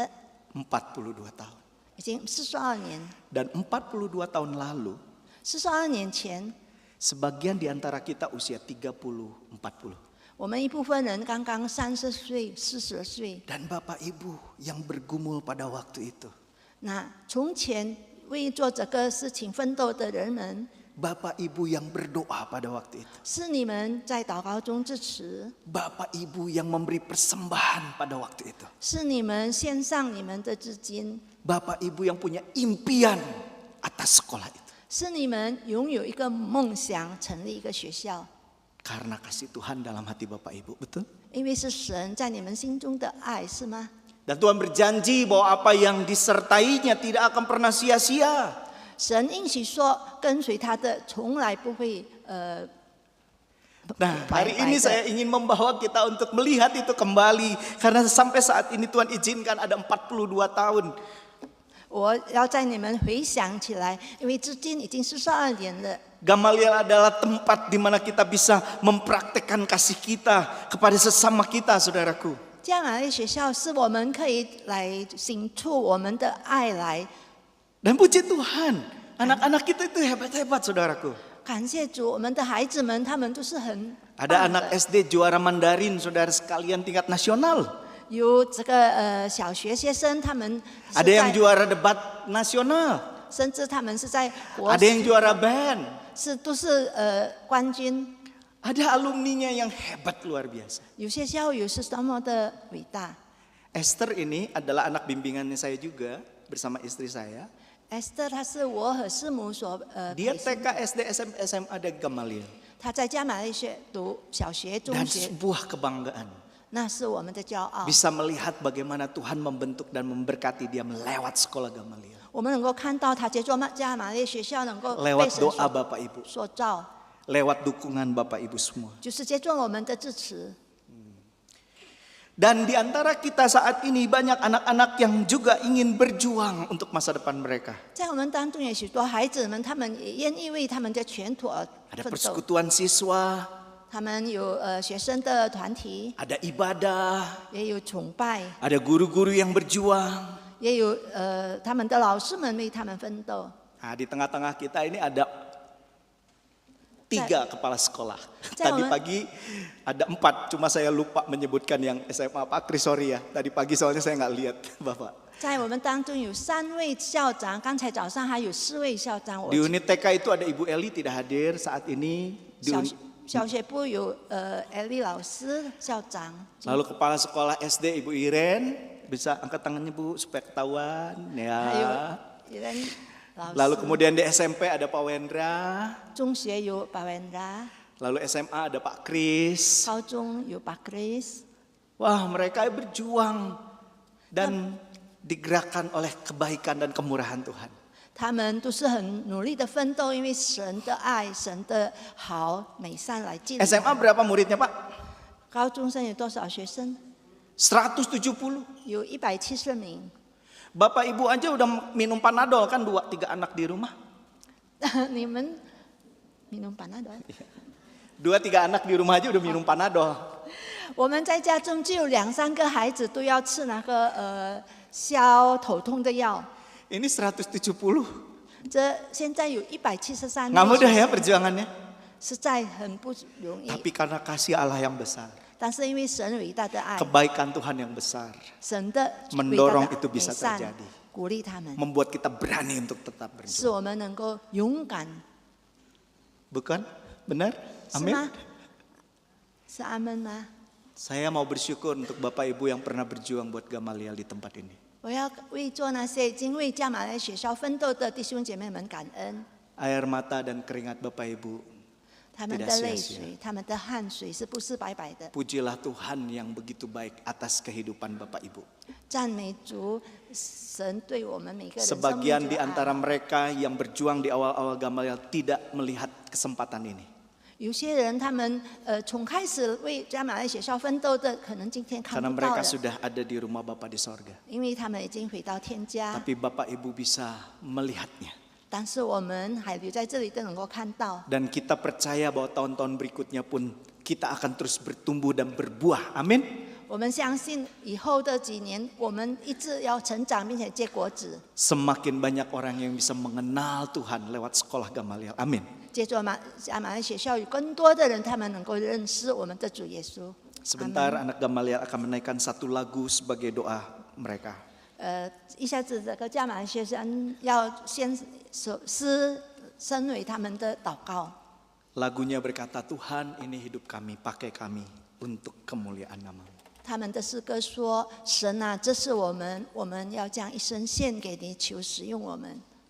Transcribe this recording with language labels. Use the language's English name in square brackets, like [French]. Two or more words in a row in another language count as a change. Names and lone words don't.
[Indonesian] 42 tahun. [Chinese] 已经42年。 [Indonesian] Dan 42 tahun lalu, [Chinese] 42 年前， [Indonesian] sebagian di antara kita usia 30-40. [Chinese] 我们一部分人刚刚30岁、40岁。 [Indonesian] Dan Bapak Ibu yang bergumul pada waktu itu. [Chinese] 那从前为做这个事情奋斗的人们， [Indonesian] Bapak Ibu yang berdoa pada waktu itu. [Chinese] 是你们在祷告中支持， [Indonesian] Bapak Ibu yang memberi persembahan pada waktu itu. [Chinese] 是你们献上你们的资金， [Indonesian] Bapak Ibu yang punya impian atas sekolah itu. [Chinese] 是你们拥有一个梦想，成立一个学校。 [Indonesian] Karena kasih Tuhan dalam hati Bapak Ibu, betul? [Chinese] 因为是神在你们心中的爱，是吗？ [Indonesian] Dan Tuhan berjanji bahwa apa yang disertainya tidak akan pernah sia-sia. [Chinese] 神应许说，跟随他的从来不会 [Indonesian] Nah, hari ini saya ingin membawa kita untuk melihat itu kembali. Karena sampai saat ini Tuhan izinkan ada 42 tahun. [Chinese] 我要在你们回想起来，因为至今已经42年了。 [Indonesian] Gamaliel adalah tempat di mana kita bisa mempraktekkan kasih kita kepada sesama kita, saudaraku. [Chinese] 加玛列学校是我们可以来倾吐我们的爱来。 [Indonesian] Dan puji Tuhan, anak-anak kita itu hebat-hebat, saudaraku. [Chinese] 感谢主，我们的孩子们他们都是很 [Indonesian] Ada [Chinese] 棒的 [Indonesian] anak SD juara Mandarin, saudara sekalian tingkat nasional. [Chinese] 有这个小学学生，他们是 [Indonesian] Ada yang [Chinese] 在， [Indonesian] juara debat nasional. [Chinese] 甚至他们是在国 [Indonesian] Ada yang juara band. [Chinese] 都是冠军。 [Indonesian] Ada alumninya yang hebat luar biasa. [Chinese] 有些校友是多么的伟大。 [Indonesian] Esther ini adalah anak bimbingannya saya juga bersama istri saya. [Chinese] Esther 她是我和师母所 [Indonesian] Dia [Chinese] 培训 [Indonesian] TK, SD, SMP, SMA dari Gamaliel. [Chinese] 她在加玛列读小学、中 [Indonesian] Dan [Chinese] 学， [Indonesian] sebuah kebanggaan. [Chinese] 那是我们的骄傲。 [Indonesian] Bisa melihat bagaimana Tuhan membentuk dan memberkati dia melewat sekolah Gamaliel. [Chinese] 我们能够看到她接触加玛列学校，能够被 [Indonesian] Lewat [Chinese] 神 [Indonesian] doa Bapak Ibu. [Chinese] 所造， [Indonesian] Lewat dukungan Bapak Ibu semua. [Chinese] 就是接触我们的支持。 [Indonesian] Dan di antara kita saat ini banyak anak-anak yang juga ingin berjuang untuk masa depan mereka. [Chinese] 在我们当中有许多孩子们，他们也愿意为他们的前途而 [Indonesian] Ada [Chinese] 奋斗。 [Indonesian] persekutuan siswa, [Chinese] 他们有学生的团体， [Indonesian] ada ibadah, [Chinese] 也有崇拜， [Indonesian] ada guru-guru yang berjuang. [Chinese] 也有他们的老师们为他们奋斗。 [Indonesian] Nah, di tengah-tengah kita ini ada 3 kepala sekolah. Tadi pagi ada 4, cuma saya lupa menyebutkan yang SMA Pak Kris, sorry ya. Tadi pagi soalnya saya nggak lihat Bapak. [Chinese] 在我们当中有3位校长，刚才早上还有4位校长。我 [Indonesian] Di unit TK itu ada Ibu Eli tidak hadir saat ini. Di [Chinese] 小学部有Eli 老师校长， [Indonesian] Lalu kepala sekolah SD Ibu Iren, bisa angkat tangannya Bu supaya ketahuan [Chinese] 还有 [Indonesian] ya. [Chinese] 人老 [Indonesian] Lalu [Chinese] 师。 [Indonesian] kemudian di SMP ada Pak Wendra, [Chinese] 中学有巴文达， [Indonesian] lalu SMA ada Pak Kris. [Chinese] 高中有巴 Chris。 [Indonesian] Wah, mereka berjuang dan digerakkan oleh kebaikan dan kemurahan Tuhan. [Chinese] 他们都是很努力的奋斗，因为神的爱、神的好美善来进来。 [Indonesian] SMA berapa muridnya Pak? [Chinese] 高中生有多少学生？ [Indonesian] 170. [Chinese] 有170名。 [Indonesian] Bapak Ibu aja udah minum Panadol kan 2-3 anak di rumah. [Chinese] 你们 minum Panadol？ [Indonesian] 2-3 anak di rumah aja udah minum Panadol. [Chinese] 我们在家中就有2-3个孩子都要吃那个消头痛的药。 [Indonesian] Ini 170. [Chinese] 这现在有173 [Indonesian] Nggak [Chinese] 位 [Indonesian] mudah [Chinese] 学 [Indonesian] ya [Chinese] 生， [Indonesian] perjuangannya. [Chinese] 实在很不容易。 [Indonesian] Tapi karena kasih Allah yang besar, [Chinese] 但是因为神伟大的爱， [Indonesian] kebaikan Tuhan yang besar, [Chinese] 神的伟 [Indonesian] mendorong [Chinese] 大 [Indonesian] itu [Chinese] 的美 [Indonesian] bisa [Chinese] 善 [Indonesian] terjadi. [Chinese] 鼓励他们， [Indonesian] membuat kita berani untuk tetap [Chinese] 使 [Indonesian] berjuang. [Chinese] 我们能够勇敢。 [Indonesian] Bukan? Benar? [Chinese] 是 [Indonesian] Amin. [Chinese] 吗？是阿门吗？ [Indonesian] Saya mau bersyukur untuk Bapak Ibu yang pernah berjuang buat Gamaliel di tempat ini. [Chinese] 我要为做那些已经为加马来学校奋斗的弟兄姐妹们感恩， [Indonesian] Air mata dan keringat Bapak Ibu, [Chinese] 他们的 [Indonesian] Tidak [Chinese] 泪 [Indonesian] sia-sia [Chinese] 水、他们的汗水是不是白白的？ [Indonesian] pujilah Tuhan yang begitu baik atas kehidupan Bapak Ibu. [Chinese] 赞美主，神对我们每个人生命 [Indonesian] Sebagian [Chinese] 就 [Indonesian] di [Chinese] 有 [Indonesian] antara [Chinese] 爱。 [Indonesian] mereka yang berjuang di awal-awal Gamaliel tidak melihat kesempatan ini. [Chinese] 有些人他们从开始为加马来学校奋斗的，可能今天看 [Indonesian] Karena [Chinese] 不到 [Indonesian] mereka [Chinese] 了， [Indonesian] sudah ada di rumah Bapa di sorga. [Chinese] 因为他们已经回到天家。 [Indonesian] Tapi Bapak Ibu bisa melihatnya. [Chinese] 但是我们还留在这里都能够看到， [Indonesian] Dan kita percaya bahwa tahun-tahun berikutnya pun kita akan terus bertumbuh dan berbuah. Amin. [Chinese] 我们相信以后的几年，我们一直要成长，并且结果子。 [Indonesian] Semakin banyak orang yang bisa mengenal Tuhan lewat sekolah Gamaliel. Amin. [Chinese] 接着加马来学校有更多的人，他们能够认识我们的主耶稣。 [Indonesian] Sebentar anak Gamaliel akan menaikkan satu lagu sebagai doa mereka. [Chinese] 一下子这个加马来学生要先诗身为他们的祷告。 [Indonesian] Lagunya berkata, Tuhan ini hidup kami, pakai kami untuk kemuliaan nama-Mu. [Chinese] 他们的诗歌说：“神啊，这是我们，我们要将一生献给你，求使用我们。”